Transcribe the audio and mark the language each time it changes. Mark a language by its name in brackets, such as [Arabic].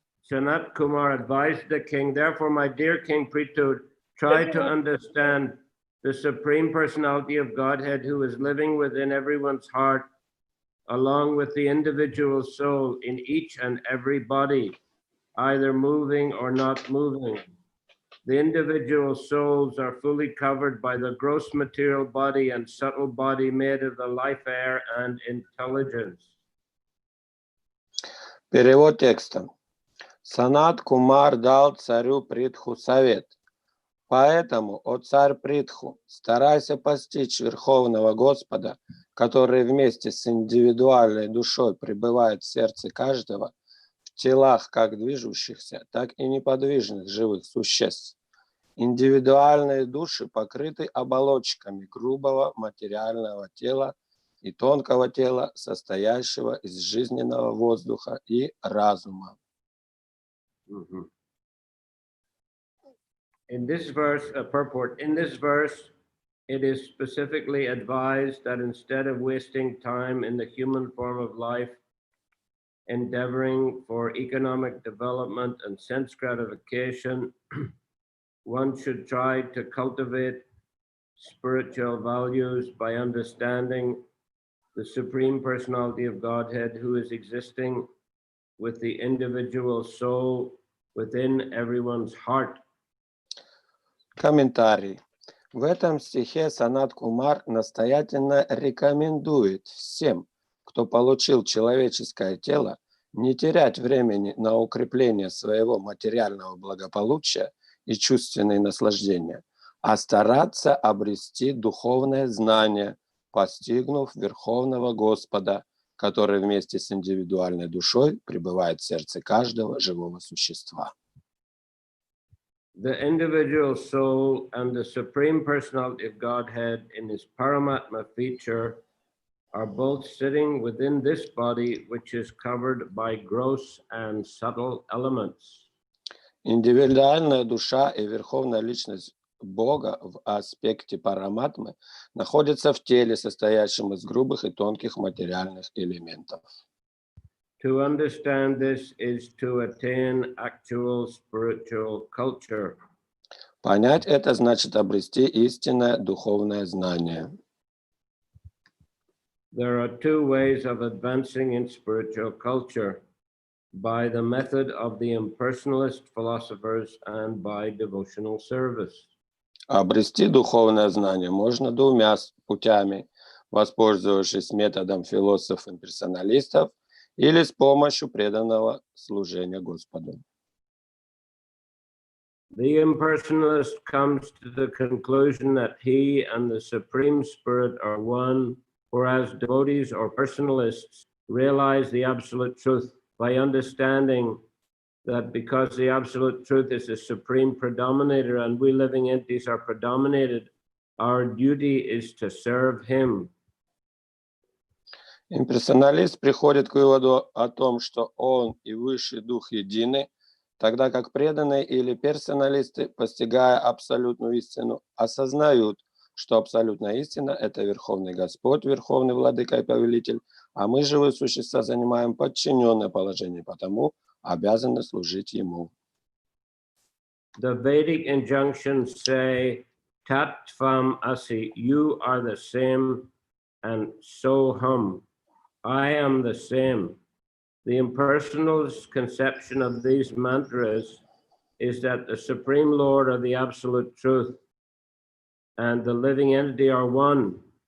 [English] Sanat Kumar advised the king, therefore, my dear King Prithu, try to understand the Supreme Personality of Godhead who is living within everyone's heart, along with the individual soul in each and every body, either moving or not moving. The individual souls are fully covered by the gross material body and subtle body made of the life air and intelligence. [Russian] Перевод текста. Санат Кумар дал царю Притху совет. Поэтому, о царь Притху, старайся постичь Верховного Господа, который вместе с индивидуальной душой пребывает в сердце каждого, в телах как движущихся, так и неподвижных живых существ. Индивидуальные души покрыты оболочками грубого материального тела и тонкого тела, состоящего из жизненного воздуха и разума. [English] In this verse, purport, in this verse, it is specifically advised that instead of wasting time in the human form of life, endeavoring for economic development and sense gratification, one should try to cultivate spiritual values by understanding the Supreme Personality of Godhead who is existing with the individual soul within everyone's heart. [Russian] Комментарий. В этом стихе Санат Кумар настоятельно рекомендует всем, кто получил человеческое тело, не терять времени на укрепление своего материального благополучия и чувственные наслаждения, а стараться обрести духовное знание, постигнув Верховного Господа, который вместе с индивидуальной душой пребывает в сердце каждого живого существа. [English] The individual soul and the Supreme Personality of Godhead in his Paramatma feature are both sitting within this body, which is covered by gross and subtle elements. [Russian] Индивидуальная душа и верховная личность Бога в аспекте параматмы находятся в теле, состоящем из грубых и тонких материальных элементов. [English] To understand this is to attain actual spiritual culture. [Russian] Понять это значит обрести истинное духовное знание. [English] There are two ways of advancing in spiritual culture: by the method of the impersonalist philosophers and by devotional service. [Russian] Обрести духовное знание можно двумя путями, воспользовавшись методом философов-имперсоналистов или с помощью преданного служения Господу. [English] The impersonalist comes to the conclusion that he and the Supreme Spirit are one, whereas devotees or personalists realize the absolute truth by understanding that because the absolute truth is the supreme predominator and we living entities are predominated, our duty is to serve him. [Russian] Имперсоналист приходит к выводу о том, что он и Высший Дух едины, тогда как преданные или персоналисты, постигая абсолютную истину, осознают, что абсолютная истина – это Верховный Господь, Верховный Владыка и Повелитель, а мы, живые существа, занимаем подчиненное положение, потому обязаны служить Ему. [English] The Vedic injunctions say, [Sanskrit] Tat Tvam Asi, [English] you are the same, and Soham, I am the same. The impersonalist conception of these mantras is that the Supreme Lord or the Absolute Truth and the living entity are one.